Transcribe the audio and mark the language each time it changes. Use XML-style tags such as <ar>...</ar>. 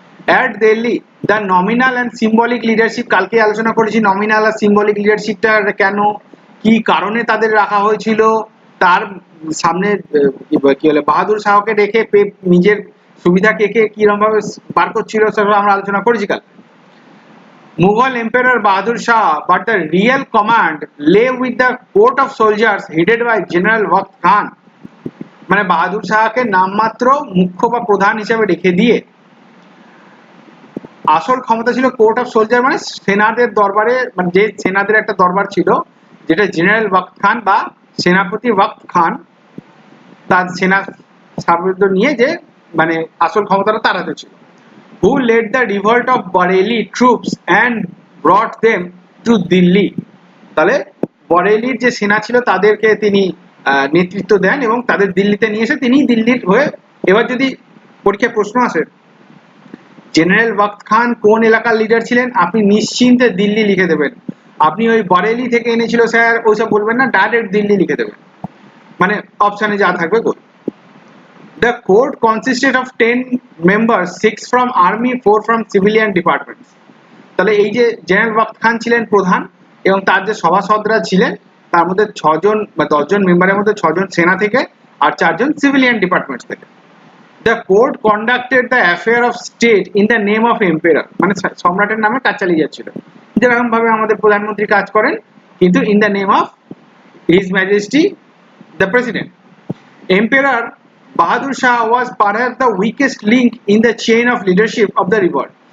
<en>at Delhi the nominal and symbolic leadership,</en> <bn>কালকে আলোচনা করেছি নমিনাল আর সিম্বলিক লিডারশিপটা কেন, কি কারণে তাদের রাখা হয়েছিল, তার সামনে কি বলে বাহাদুর শাহকে রেখে নিজের সুবিধা কে কিরকম ভাবে বার করছিল সব আমরা আলোচনা করেছি কাল।</bn> <en>Mughal Emperor Bahadur Shah, but the real command lay with the court of soldiers headed by General Waqt Khan।</en> <bn>মানে বাহাদুর শাহকে নামমাত্র মুখ্য বা প্রধান হিসেবে রেখে দিয়ে আসল ক্ষমতা ছিল কোর্ট অফ সোলজার, মানে সেনাদের দরবারে, মানে যে সেনাদের একটা দরবার ছিল যেটা জেনারেল ওয়াক্ত খান বা সেনাপতি ওয়াক্ত খান তার সেনা সামর্থ্য নিয়ে যে মানে আসল ক্ষমতাটা তার হাতে ছিল।</bn> <en>Who led the revolt of Bareilly troops and brought them to Delhi।</en> <bn>তাহলে বরেলির যে সেনা ছিল তাদেরকে তিনি নেতৃত্ব দেন এবং তাদের দিল্লিতে নিয়ে এসে তিনি দিল্লির হয়ে, এবার যদি পরীক্ষায় প্রশ্ন আসে জেনারেল ওয়াক্ত খান কোন এলাকার লিডার ছিলেন, আপনি নিশ্চিন্তে দিল্লি লিখে দেবেন। আপনি ওই বরেলি থেকে এনেছিল স্যার ওইসব বলবেন না, ডাইরেক্ট দিল্লি লিখে দেবেন, মানে অপশনে যা থাকবে গোল।</bn> <en>The court consisted of 10 members, 6 from army, 4 from civilian departments।</en> <bn>তাহলে এই যে জেনারেল ওয়াক্ত খান ছিলেন প্রধান এবং তার যে সভাসদরা ছিলেন তার মধ্যে 6 জন বা 10 জন মেম্বারের মধ্যে 6 জন সেনা থেকে আর 4 জন সিভিলিয়ান ডিপার্টমেন্টস থেকে।</bn> <en>The court conducted the affair of state in the name of emperor,</en> <bn>মানে সম্রাটের নামে কাজ চালিয়ে যাচ্ছিল, যেরকম ভাবে আমাদের প্রধানমন্ত্রী কাজ করেন কিন্তু</bn> <en>in the name of his majesty the president। Emperor Bahadur Shah was perhaps the weakest link in the chain of leadership of the revolt।</en>